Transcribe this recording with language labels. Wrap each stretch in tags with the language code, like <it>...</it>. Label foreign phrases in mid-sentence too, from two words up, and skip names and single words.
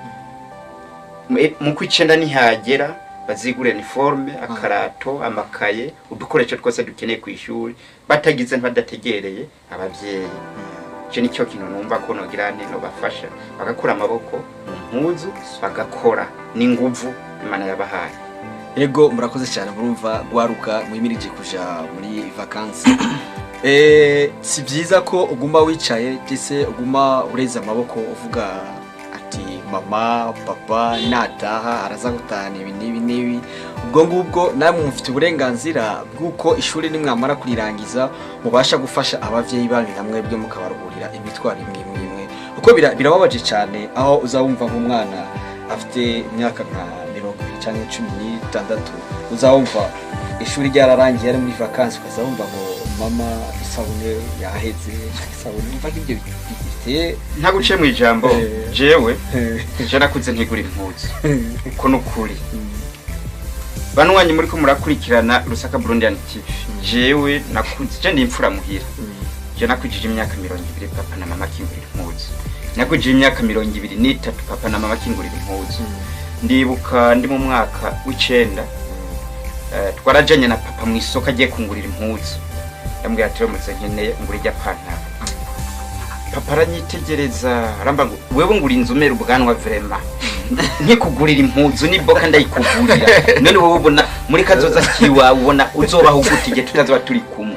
<rn>mu kwicenda nihagera bazigure uniforme akarato amakaye udukoresho twose dukeneye ku ishuri batagize badategereye abavyeyi cyo nicyo kintu numva ko nogira no bafasha bagakura amaboko mu mpuzu bagakora n'inguvu Imana yabahaye. Ego murakoze cyane murumva gwaruka muyimirije kuja muri vacances si byiza ko uguma wicaye ndetse uguma ureza amaboko uvuga ati mama papa nataha araza gutana ibi nibi ubwo ngubwo namwe mufite uburenganzira bw'uko ishuri nimwamara kurirangiza mubasha gufasha abavyeyi banyu namwe bwe mukabaruhurira imitwaro imwe uko birababaje cyane aho uzawumva nk'umwana afite imyaka nka 20 cyangwa 16 uzawumva ishuri ryararangiye ari muri vacances ukazawumva ngo mama isabune yaheze isabune umva ibyo bifite nta guciye mu ijambo jewe nakuze ntigura impuzu uko nukuri banwanyi muri ko murakurikirana Rusaka Burundian TV jewe nakuze ndi imfura muhira je nakujije imyaka 20 papa na mama kingurira impuzu nakujije imyaka 23 papa na mama kingurira impuzu ndibuka ndi mu mwaka w'icenda twarajanye na papa mu isoko agiye kungurira impuzu yambwiye ati mutse nkeneye ngura ijya pantaro papa aranyitegereza aramba ngo wewe ngura inzumera ubwanwa vrema nkikugurira impuzu ni boka ndayikugurira none wowe ubona muri kazoza kiwa ubona uzobaho gutije tutazoba turi kumwe</rn>